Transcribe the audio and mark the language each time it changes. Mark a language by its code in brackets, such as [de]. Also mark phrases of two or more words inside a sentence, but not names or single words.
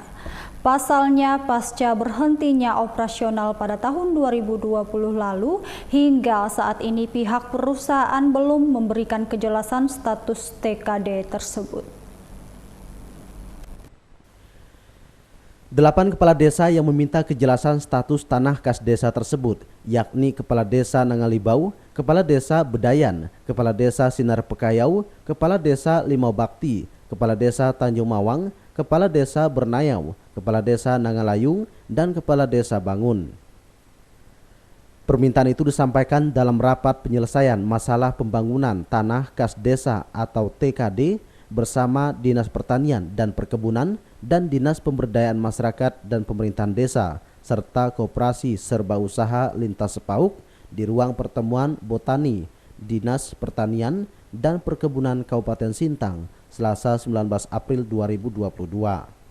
[id] Pasalnya, pasca berhentinya operasional pada tahun 2020 lalu, hingga saat ini pihak perusahaan belum memberikan kejelasan status TKD tersebut. 8 kepala desa yang meminta kejelasan status tanah kas desa tersebut, yakni Kepala Desa Nangalibau, Kepala Desa Bedayan, Kepala Desa Sinar Pekayau, Kepala Desa Limau Bakti, Kepala Desa Tanjung Mawang, Kepala Desa Bernayau, Kepala Desa Nangalayung, dan Kepala Desa Bangun. Permintaan itu disampaikan dalam rapat penyelesaian masalah pembangunan tanah kas desa atau TKD bersama Dinas Pertanian dan Perkebunan dan Dinas Pemberdayaan Masyarakat dan Pemerintahan Desa serta Koperasi Serba Usaha Lintas Sepauk di ruang pertemuan Botani Dinas Pertanian dan Perkebunan Kabupaten Sintang Selasa 19 April 2022.